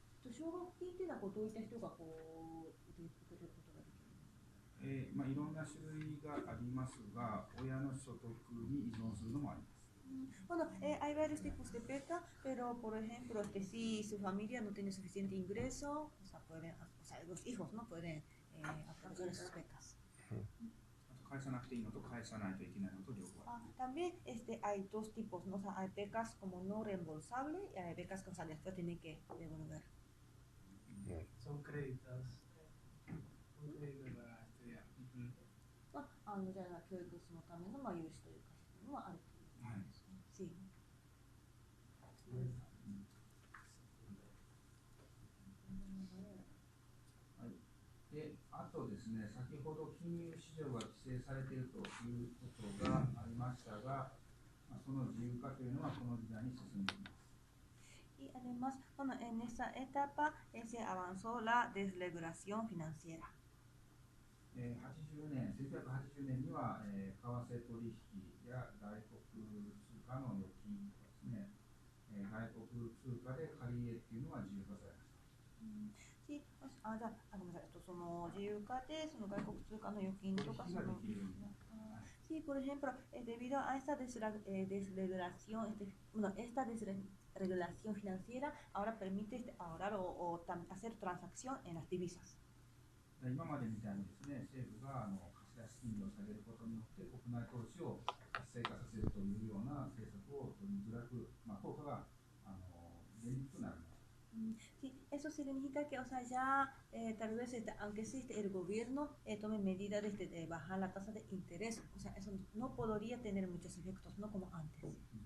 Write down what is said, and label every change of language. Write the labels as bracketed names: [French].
[Japanese] 奨学金っていうのはどういった人が受け取ることができる？いろんな種類がありますが、親の所得に依存するのもあります。 [Spanish] Bueno, hay varios tipos de beca, pero por ejemplo, si su familia no tiene suficiente ingreso, o sea, o sea, los hijos no pueden aprovechar esas becas. [Japanese] 返さなくていいのと返さないといけないのと両方ある。 [Spanish] También hay dos tipos, ¿no? O sea, hay becas como no reembolsable y hay becas que, o sea, después tienen que devolver. Son créditos. Un crédito para estudiar. [Japanese] じゃあ教育そのための融資というか、そういうのはあるということですね。 [Spanish] Sí. [Japanese] で、あとですね、先ほど金融市場が規制されているということがありましたが、その自由化というのはこの時代に進んでいます。 [Spanish] Y además, bueno, en esta etapa se avanzó la desregulación financiera. [Japanese] 1980年には、為替取引や外国通貨の預金とかですね、外国通貨で借り入れっていうのは自由化されました。 [Spanish] Sí, [Japanese] ごめんなさい、その自由化でその外国通貨の預金とかその [Spanish] Sí, por ejemplo, debido a esta desregulación, bueno, esta desregulación financiera ahora permite ahorrar o hacer transacción en las divisas. [Japanese] 今までみたいにですね、政府が貸し出し金利を下げることによって国内投資を活性化させるというような政策を取りづらく、効果が出にくくなる。 [Spanish] Sí, eso significa que, o sea, ya tal vez, aunque existe el gobierno tome medidas de bajar la tasa de interés, o sea, eso no podría tener muchos efectos, no como antes.